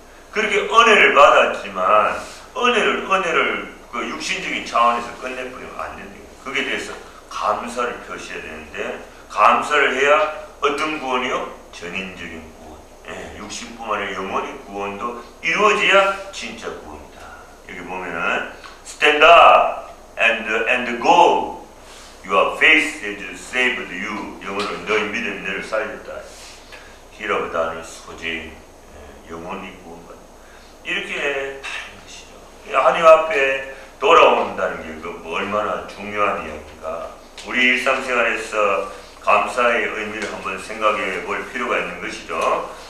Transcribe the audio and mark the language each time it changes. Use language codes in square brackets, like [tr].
[ko] 그렇게 은혜를 받았지만 은혜를 그 육신적인 차원에서 끝내버리면 안 된다. 그게 대해서 감사를 표시해야 되는데 감사를 해야 어떤 구원이요? 전인적인 구원. 육신뿐만 아니라 영원히 구원도 이루어져야 진짜 구원이다. 여기 보면은 [en] stand up and go. Your faith has saved you. [ko] 영어로 너희 믿음이 너를 살렸다. 히라브 단을 소재인 영원히 구원받는. 이렇게 다른 것이죠. 하나님 앞에 돌아온다는 게 얼마나 중요한 이야기인가. 우리 일상생활에서 감사의 의미를 한번 생각해 볼 필요가 있는 것이죠.